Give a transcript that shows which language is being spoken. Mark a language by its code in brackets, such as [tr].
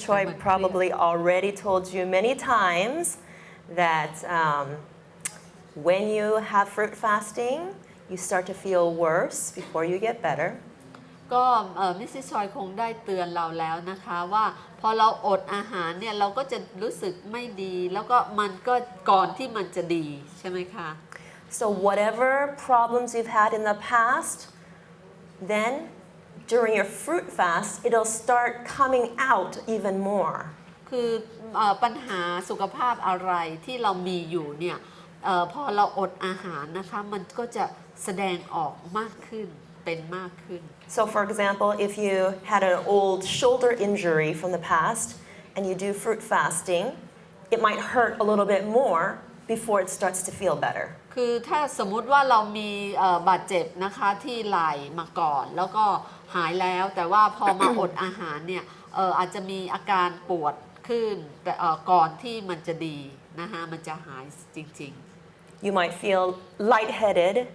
[en] Choi probably already told you many times that when you have fruit fasting, you start to feel worse before you get better. [th] ก็มิสซิสชอยคงได้เตือนเราแล้วนะคะว่าพอเราอดอาหารเนี่ยเราก็จะรู้สึกไม่ดีแล้วก็มันก็ก่อนที่มันจะดีใช่ไหมคะ [en] So whatever problems you've had in the past, then during your fruit fast, it'll start coming out even more. [th] คือปัญหาสุขภาพอะไรที่เรามีอยู่เนี่ยพอเราอดอาหารนะคะมันก็จะแสดงออกมากขึ้นเป็นมากขึ้น [en] So for example, if you had an old shoulder injury from the past and you do fruit fasting, it might hurt a little bit more before it starts to feel better. [th] คือถ้าสมมุติว่าเรามีบาดเจ็บนะคะที่ไหล่มาก่อนแล้วก็หายแล้วแต่ว่าพอมาอดอาหารเนี่ยอาจจะมีอาการปวดขึ้นแต่ก่อนที่มันจะดีนะคะมันจะหายจริง [en] You might feel lightheaded,